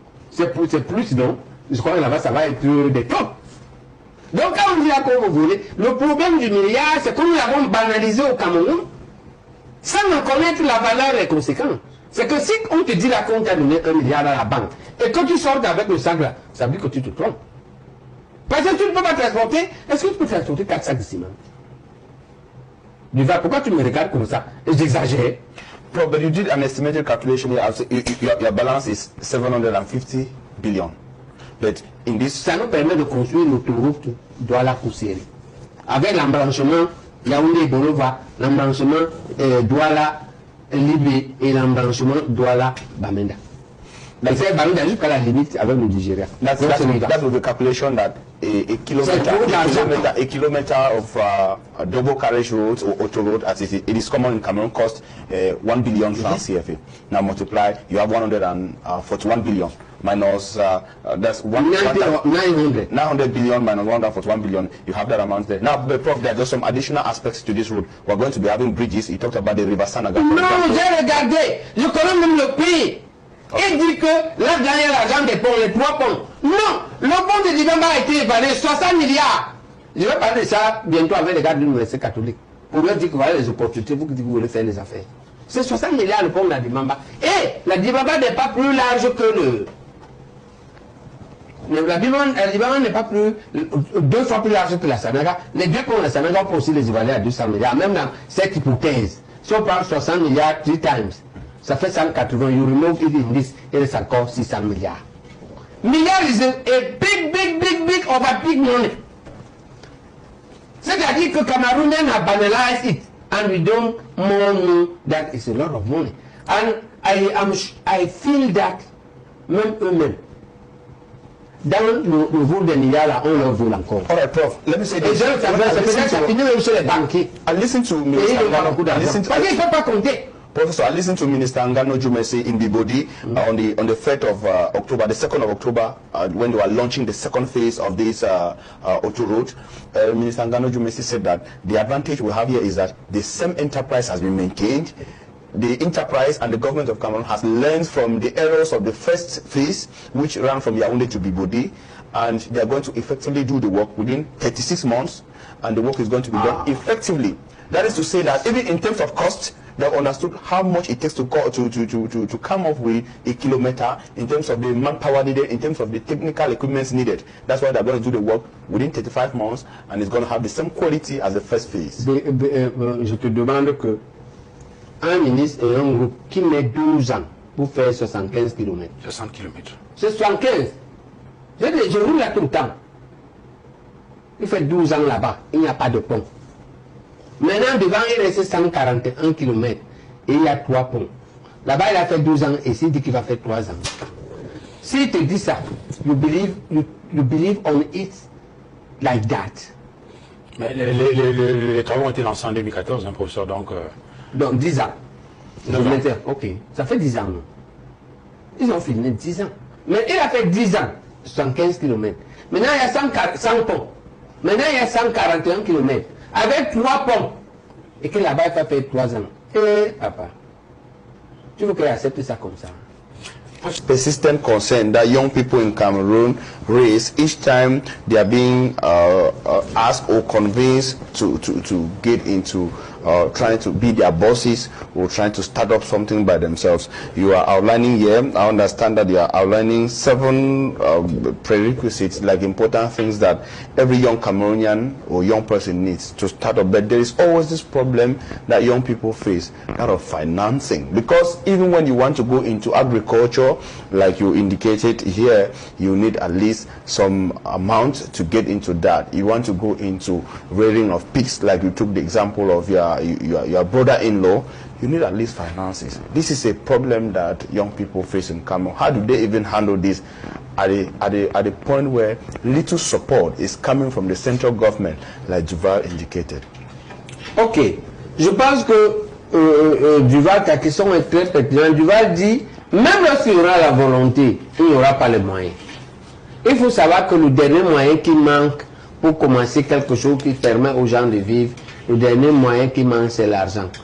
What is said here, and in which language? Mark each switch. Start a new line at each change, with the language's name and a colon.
French: C'est plus, non? Je crois que là-bas, ça va être des tonnes. Donc quand on dit à quoi vous voulez, le problème du milliard, c'est que nous l'avons banalisé au Cameroun, sans en connaître la valeur et les conséquences. C'est que si on te dit là qu'on t'a donné 1 milliard à la banque, et que tu sors avec le sac là, ça veut dire que tu te trompes. Parce que tu ne peux pas transporter, est-ce que tu peux transporter 4 sacs de ciment? Pourquoi tu me regardes comme ça? J'exagère.
English: Bro, but you did an estimated calculation here. Your balance is 750 billion. But in this,
French: ça nous permet de construire l'autoroute Douala-Koussiri. Avec l'embranchement Yaoundé-Bolova, l'embranchement Douala-Libé et l'embranchement Douala-Bamenda. C'est Bamenda jusqu'à la limite avec le Nigeria.
English: That's with the calculation that a kilometer of double carriage roads or auto road, as it is common in Cameroon, cost 1 billion francs CFA. Now multiply, you have 141 billion. Minus that's 900 billion minus 141 billion. You have that amount there. Now, Prof, there are just some additional aspects to this road. We're going to be having bridges. You talked about the River Sanaga.
French: Non, j'ai regardé. Je connais même le pays. Il dit que là-dedans, il y a l'argent des ponts, les 3 ponts. Non, le pont de Dibamba a été évalué 60 milliards. Je vais parler de ça bientôt avec les gars de l'université catholique. Pour leur dire que voilà les opportunités, vous qui voulez faire les affaires. C'est 60 milliards le pont de la Dibamba. Et la Dibamba n'est pas plus large que le... La Dibamba n'est pas plus 2 fois plus large que la Sanaga. Les deux ponts de la Sanaga, on peut aussi les évaluer à 200 milliards. Même dans cette hypothèse, si on prend 60 milliards
English: 3 times,
French: ça fait 180,
English: you remove it in this, it is
French: encore 600 milliards.
English: Milliards is a big over big money.
French: C'est-à-dire que
English: Cameroonians have banalized it and we don't more know that it's a lot of money. And I feel that
French: même eux-mêmes, dans le vol des milliards là, on leur vole encore.
English: All right, Prof, let me say this. I listen to Professor, I listened to Minister Ngano Jumesi in Bibodi on the 3rd of October, the 2nd of October, when they were launching the second phase of this auto road. Minister Ngano Jumesi said that the advantage we have here is that the same enterprise has been maintained. The enterprise and the government of Cameroon has learned from the errors of the first phase, which ran from Yaoundé to Bibodi, and they are going to effectively do the work within 36 months, and the work is going to be done effectively. That is to say that even in terms of cost, they understood how much it takes to come up with a kilometer in terms of the manpower needed, in terms of the technical equipment needed. That's why they're going to do the work within 35 months, and it's going to have the same quality as the first phase.
French: Je te demande que un ministre et un groupe qui met 12 ans pour faire 75 km. 60 km. C'est 75. Je roule là tout le temps. Il fait 12 ans là-bas, il n'y a pas de pont. Maintenant, devant, il reste 141 km et il y a 3 ponts. Là-bas, il a fait 12 ans et il dit qu'il va faire 3 ans. S'il te dit ça,
English: you believe on it like that.
French: Mais les travaux ont été lancés en 2014, hein, professeur, donc... Donc 10 ans. Ok, ça fait 10 ans. Non? Ils ont filmé 10 ans. Mais il a fait 10 ans, 75 km. Maintenant, il y a 100 ponts. Maintenant, il y a 141 km. Avec 3 ponts. Et que là-bas, il va faire 3 ans. Et papa, tu veux qu'il accepte ça comme ça?
English: Persistent concern that young people in Cameroon raise each time they are being asked or convinced to get into trying to be their bosses or trying to start up something by themselves. You are outlining here, I understand that you are outlining 7 prerequisites, like important things that every young Cameroonian or young person needs to start up. But there is always this problem that young people face, that of financing. Because even when you want to go into agriculture, like you indicated here, you need at least some amount to get into that. You want to go into rearing of pigs, like you took the example of your brother-in-law, you need at least finances. This is a problem that young people face in Cameroon. How do they even handle this at the point where little support is coming from the central government, like Duval indicated?
French: Ok, je pense que Duval, ta question est très pertinente. Duval dit, même lorsqu'il y aura la volonté, il n'y aura pas les moyens. Il faut savoir que le dernier moyen qui manque pour commencer quelque chose qui permet aux gens de vivre, le dernier moyen qui manque, c'est l'argent.